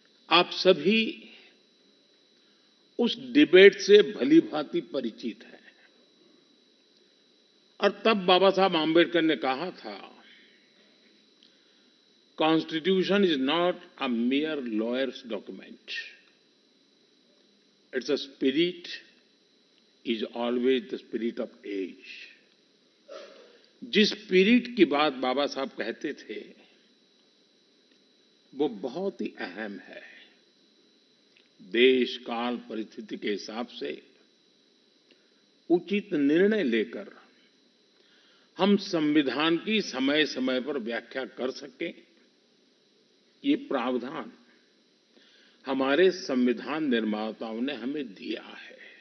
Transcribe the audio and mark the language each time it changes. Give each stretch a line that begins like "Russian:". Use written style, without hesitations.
Hindi: आप सभी उस डिबेट से भलीभांति परिचित हैं और तब बाबा साहब आम्बेडकर ने कहा था,
English: Constitution is not a mere lawyer's document. Its a spirit is always the spirit of age.
Hindi: जिस स्पिरिट की बात बाबा साहब कहते थे वो बहुत ही अहम है। देश काल परिस्थिति के हिसाब से उचित निर्णय लेकर हम संविधान की समय समय पर व्याख्या कर सकें, ये प्रावधान हमारे संविधान निर्माताओं ने हमें दिया है।